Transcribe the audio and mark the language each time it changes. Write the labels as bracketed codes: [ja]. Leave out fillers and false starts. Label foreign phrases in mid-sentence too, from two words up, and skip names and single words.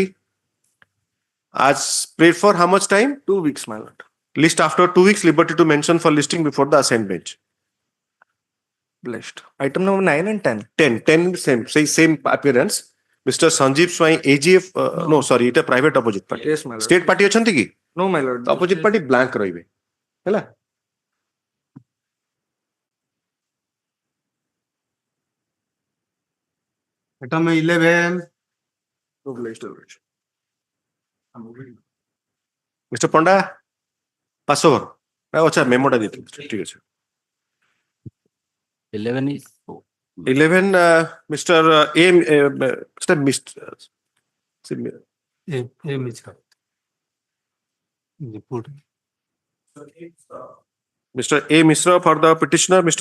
[en] As prayed for how much time? 2 weeks, my lord. List after 2 weeks, liberty to mention for listing before the assigned bench. Blessed. Item number 9 and 10. 10 same appearance. Mr. Sanjeev Swai AGF no sorry, it a private opposite party. Yes, my lord. State party [or] ଅଛନ୍ତି କି? [en] No, my lord. Opposite party blank [or] ରହିବେ ହେଲା. [en] Item 11. Mr. Panda pass over. [bn] আচ্ছা মেমোটা দিতে ঠিক আছে. [en] 11 is 11 Mr. A Mr. A Misra for the petitioner, Mr.